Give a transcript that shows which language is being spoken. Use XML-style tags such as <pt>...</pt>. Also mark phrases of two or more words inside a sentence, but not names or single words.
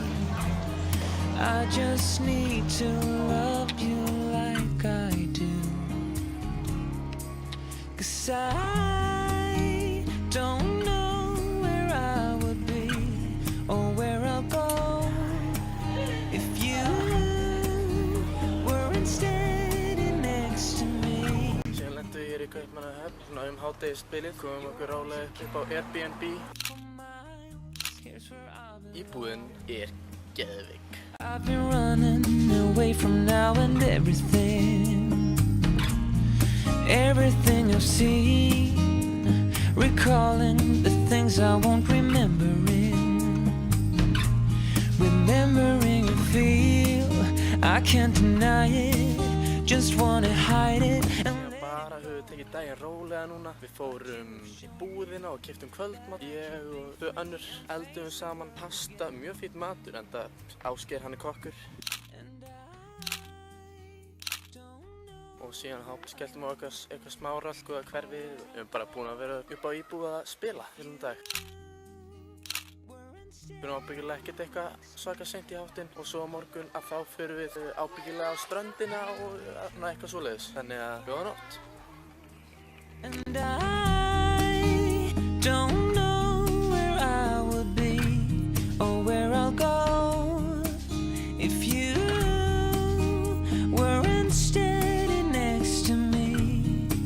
<en>I just need to love you like I do, 'cause I don't know where I would be or where I'll go if you weren't standing next to me.</en> <is>Síðan lentum við hér í Kaupmannahöfn, svona hádegisbilið, komum okkur rálega upp á Airbnb. Íbúðin geðveik.</is> <en>I've been running away from now and everything I've seen, recalling the things I won't remembering a feel I can't deny it, just wanna hide it.</en> <is>Bara höfum við tekið daginn rólega núna. Við fórum í búðina og keyptum kvöldmat. Ég og tvö önnur eldum saman pasta, mjög fínn matur, enda Ásgeir hann kokkur. Og síðan skelltum við á eitthvað smáralk og hverfið. Við erum bara búin að vera upp á íbúð að spila hérna dag. Við erum ábyggilega ekkert eitthvað svaka seint í háttinn og svo á morgun að þá förum við ábyggilega á ströndina og eitthvað svoleiðis. Þannig að góða nótt.</is> <en>And I don't know where I would be or where I'll go if you weren't standing next to me.</en>